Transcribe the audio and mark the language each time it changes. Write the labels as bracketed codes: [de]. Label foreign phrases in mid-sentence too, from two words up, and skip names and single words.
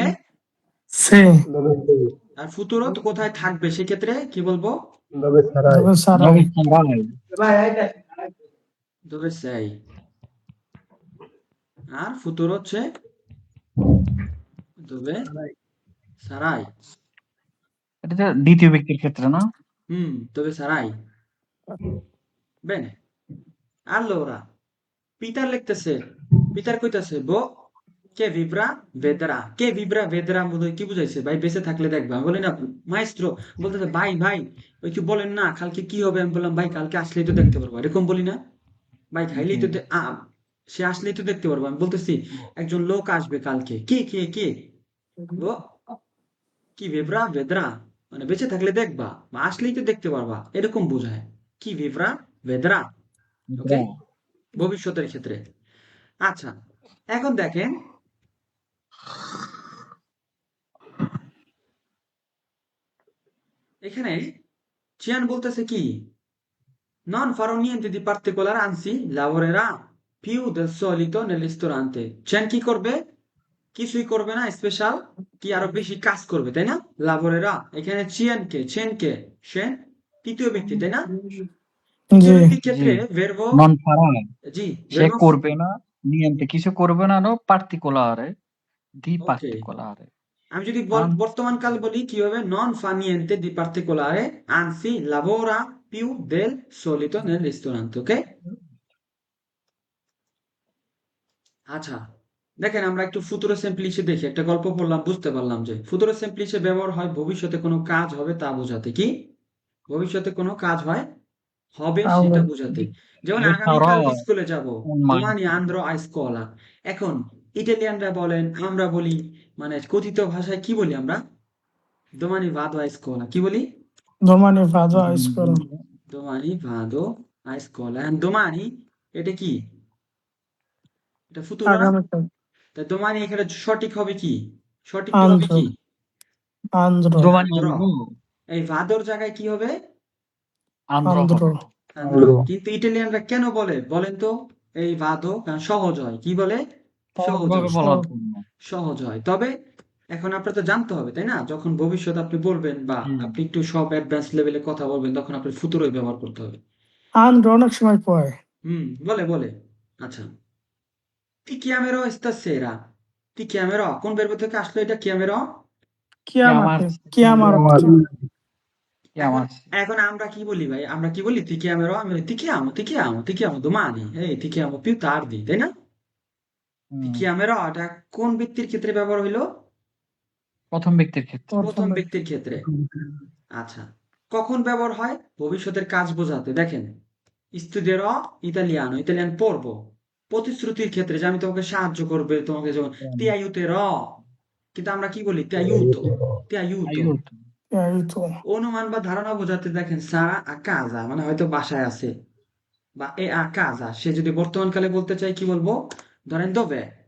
[it] সে [bn] আর ফুতুরো তো কোথায় থাকবে সেক্ষেত্রে কি বলবো তবে সারা [it] dove sei [bn] আর ফুতুরো হচ্ছে [it] dove sarai [bn] এটা তো দ্বিতীয় ব্যক্তির ক্ষেত্রে না [it] dove sarai bene allora [bn] Peter লিখতেছে Peter কইতাছে বো কে [it] vibra vedrà [bn] বোধহয় কি বুঝাইছে ভাই বেঁচে থাকলে দেখবা আমি বলি না মাইস্ট্রো বলতেছে ভাই ভাই ওই কি বলেন না কালকে কি হবে আমি বললাম ভাই কালকে আসলেই তো দেখতে পারবো এরকম বলি না ভাই খাইলেই তো সে আসলেই তো দেখতে পারবো আমি বলতেছি একজন লোক আসবে কালকে কে ও কি [it] vibra vedrà [bn] মানে বেঁচে থাকলে দেখবা বা আসলেই তো দেখতে পারবা এরকম বোঝায় কি [it] vibra vedrà [bn] ওকে ভবিষ্যতের ক্ষেত্রে আচ্ছা এখন দেখেন এখানে চিয়ান বলতেছে কি [it] non farò niente di particolare anzi lavorerà più del solito nel ristorante [bn] চিয়ান কি করবে কিছুই করবে না স্পেশাল কি আরো বেশি কাজ করবে তাই না লাভরেরা এখানে চেনকে সে তৃতীয় ব্যক্তি তাই না তৃতীয় জি ব্যক্তির ক্ষেত্রে জি [it] ভেরবো non farà [bn] জি [it] সে ভেরবো [bn] করবে না নিয়ন্তে কিছু করবে না [it] no particolare di [bn] ওকে [it] পার্টিকুলারে [bn] আমি যদি বর্তমান কাল বলি কি হবে [it] non fa niente di particolare anzi lavora più del solito nel ristorante [bn] ওকে আচ্ছা দেখেন আমরা একটু [it] futuro semplice [bn] দেখি একটা গল্প পড়লাম বুঝতে পারলাম যে [it] futuro semplice [bn] ব্যবহার হয় ভবিষ্যতে কোনো কাজ হবে তা বোঝাতে কি ভবিষ্যতে কোনো কাজ হয় হবে সেটা বোঝাতে যেমন [it] io sarò [bn] আগামীকাল স্কুলে যাব [it] un domani maestro andrò a scuola [bn] এখন ইটালিয়ানরা বলেন আমরা বলি মানে কথিত ভাষায় কি বলি আমরা [it] domani vado a scuola [bn] কি বলি [it] domani vado scuola domani vado a scuola [bn] and domani এটা কি এটা ফুতুরো না আগামীকাল তা domani এখানে সঠিক হবে কি সঠিকটা হবে আনছো কি [it] Andro. Giovanni আন্দ্র। Andro, [bn] এই ভাদর জায়গায় কি হবে? [it] Andro Andro. [bn] হবে। [it] আন্দ্র। [bn] কিন্তু ইটালিয়ানরা কেন বলে বলেন তো এই ভাদো? কারণ সহজ হয়। কি বলে? সহজ সহজভাবে হয়। বলার So, জন্য। সহজ হয়। তবে এখন আপনার তো জানতে হবে, তাই না? যখন ভবিষ্যতে আপনি বলবেন বা হুম। আপনি একটু সব অ্যাডভান্স লেভেলে কথা বলবেন, তখন আপনার ফুতুরই ব্যবহার করতে হবে। Andro অনেক সময় পড়ে। বলে। আচ্ছা। [it] Ti chiamerò stasera. Ti chiamerò। [bn] কোন verb থেকে আসলো এটা chiamerò? [it] কিয়ামার Chiamare. [bn] এখন [it] কিয়ামার [bn] এখন আমরা কি বলি ভাই? আমরা কি বলি? [it] Ti chiamerò? [bn] আমি বলি, [it] ti chiamo domani. ti chiamo più tardi, [bn] তাই না? Ti হুম, chiamerò এটা কোন ব্যক্তির ক্ষেত্রে ব্যবহার হইলো? প্রথম ব্যক্তির ক্ষেত্রে। প্রথম ব্যক্তির ক্ষেত্রে। আচ্ছা। কখন ব্যবহার হয়? ভবিষ্যতের কাজ বোঝাতে। দেখেন, [it] studierò italiano, [bn] ইতালিয়ান পড়বো। প্রতিশ্রুতির ক্ষেত্রে যে আমি তোমাকে সাহায্য করবে, তোমাকে যেমন [it] ti aiuterò। [bn] কিন্তু আমরা কি বলি? [it] ti aiuto, ti aiuto। আইউট Aiuto. [bn] অনুমান বা ধারণা বোঝাতে দেখেন [it] sarà a casa [bn] মানে হয়তো বাসায় আছে বা [it] è a casa. [bn] সে যদি বর্তমানকালে বলতে চাই কি বলবো? ধরেন dov'è?